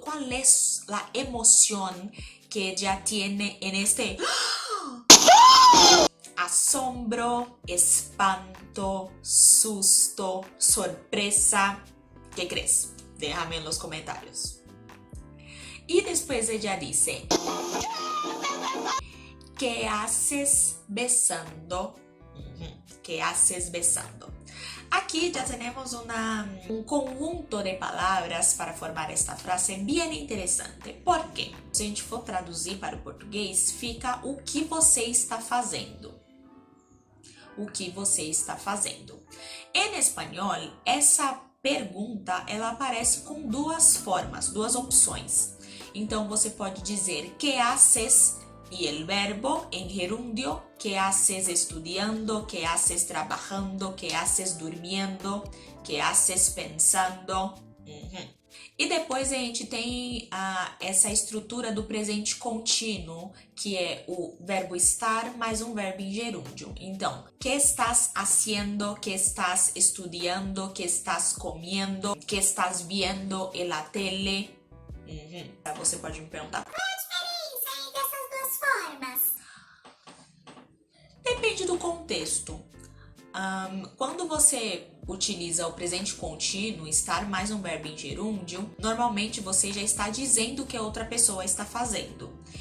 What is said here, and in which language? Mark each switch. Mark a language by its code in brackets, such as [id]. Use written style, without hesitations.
[es] ¿Cuál es la emoción que ella tiene en este asombro, espanto, susto, sorpresa? ¿Qué crees? Déjame en los comentarios. Y después ella dice, ¿qué haces besando? ¿Qué haces besando? [pt] Aqui já temos um conjunto de palavras para formar esta frase bem interessante. Por quê? Se a gente for traduzir para o português, fica o que você está fazendo. O que você está fazendo. Em espanhol, essa pergunta ela aparece com duas formas, duas opções. Então você pode dizer [es] que haces y el verbo en gerundio, que haces estudiando, que haces trabajando, que haces durmiendo, que haces pensando. [pt] E depois a gente tem essa estrutura do presente contínuo, que é o verbo estar mais um verbo em gerúndio. [es] Então, que estás haciendo, que estás estudiando, que estás comiendo, que estás viendo en la tele. [pt] Você pode me perguntar: depende do contexto. Quando você utiliza o presente contínuo, estar mais um verbo em gerúndio, normalmente você já está dizendo o que a outra pessoa está fazendo.